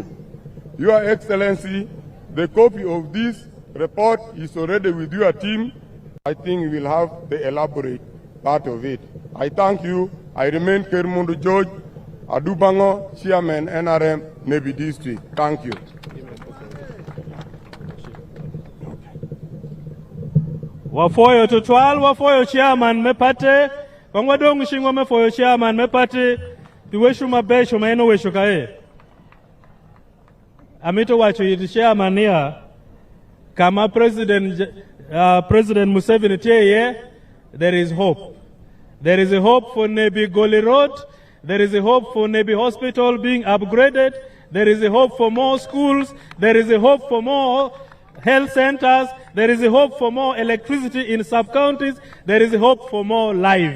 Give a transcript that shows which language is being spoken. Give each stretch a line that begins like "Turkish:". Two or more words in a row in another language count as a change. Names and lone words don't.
English: Your Excellency, the copy of this report is already with your team. I think we will have the elaborate part of it. I thank you. I remain Kermundu George Adubango, Chairman NRM Nebbi District. Thank you.
Alur: Wafoyo tutwal, wafoyo Chairman mepate, kongwadongu shingo mefoyo Chairman mepate, piweshu mabesho maeno wesho kae. Amito wacho yiti Chairman ya, kama President Museveni tiye,
English: there is hope. There is a hope for Nebbi Goli Road. There is a hope for Nebbi Hospital being upgraded. There is a hope for more schools. There is a hope for more health centers. There is a hope for more electricity in sub-counties. There is a hope for more life.